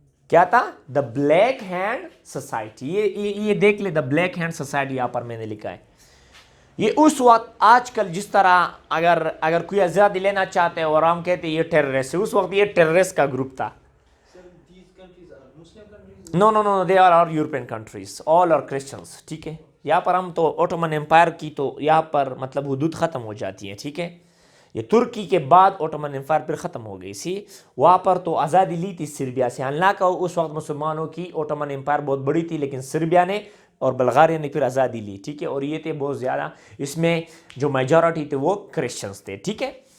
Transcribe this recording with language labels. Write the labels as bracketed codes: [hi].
[ur] کیا تھا؟ دا black hand society. یہ دیکھ لے، دا بلیک ہینڈ سوسائٹی یہاں پر میں نے لکھا ہے. یہ اس وقت آج کل جس طرح اگر کوئی آزادی لینا چاہتے ہیں اور ہم کہتے ہیں یہ ٹیررسٹ ہے، اس وقت یہ ٹیررسٹ کا گروپ تھا. [en] No, they are all European countries, all are Christians, [ur] ٹھیک ہے. یہاں پر ہم تو اوٹومن امپائر کی تو یہاں پر مطلب حدود ختم ہو جاتی ہیں، ٹھیک ہے. یہ ترکی کے بعد اوٹومن امپائر پھر ختم ہو گئی سی. وہاں پر تو آزادی لی تھی سربیا سے، حالانکہ اس وقت مسلمانوں کی اوٹومن امپائر بہت بڑی تھی، لیکن سربیا نے اور بلغاریہ نے پھر آزادی لی، ٹھیک ہے. اور یہ تھے بہت زیادہ، اس میں جو میجورٹی تھے وہ کرسچنس تھے، ٹھیک ہے.